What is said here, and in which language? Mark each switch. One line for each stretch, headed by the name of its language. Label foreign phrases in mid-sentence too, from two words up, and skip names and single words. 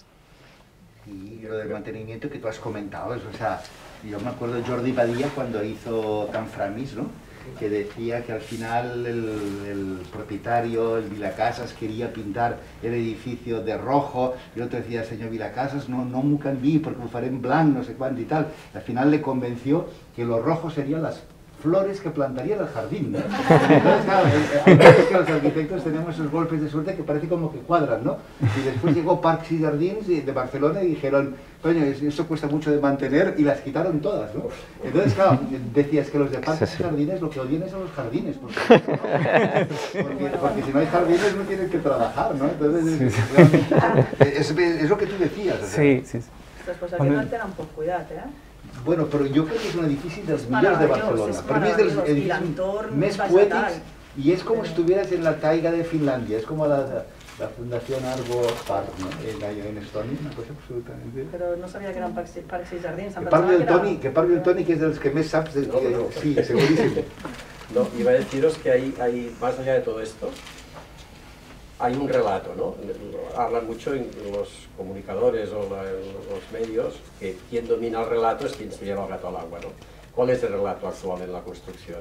Spanish: Y lo del mantenimiento que tú has comentado, o sea, yo me acuerdo de Jordi Badía cuando hizo Canframis, ¿no?, que decía que al final el propietario, el Vilacasas, quería pintar el edificio de rojo, y otro decía, señor Vilacasas,
Catalan: no m'ho canviï perquè ho faré en blanc,
Spanish: no sé cuánto y tal. Al final le convenció que lo rojo serían las flores que plantaría en el jardín, ¿no? Entonces, claro, a veces que los arquitectos tenemos esos golpes de suerte que parece como que cuadran, ¿no? Y después llegó Parcs y Jardins de Barcelona y dijeron, coño, eso cuesta mucho de mantener, y las quitaron todas, ¿no? Entonces, claro, decías que los de Parcs y Jardines lo que odian es a los jardines, porque si no hay jardines no tienen que trabajar, ¿no? Entonces, es lo que tú decías. Sí, sí.
Catalan: Pues aquí no tenen poc cuidat, Bueno, però jo crec que és un edifici dels millors de Barcelona. Per mi és dels edificis més poètics i és com si estuvieras en la taiga de Finlàndia, és com la Fundación Argo Park, ¿no?,
Spanish: en Estonia, una cosa absolutamente...
Catalan: Però no sabia que eren parcs i jardins. Que parli el Toni, que és dels que més saps. Sí,
Spanish: segurísimo. No, iba a deciros que hay más allá de todo esto, hay un relato, ¿no? Hablan mucho los comunicadores o los medios que quien domina el relato es quien se lleva el gato al agua, ¿no? ¿Cuál es el relato actual en la construcción?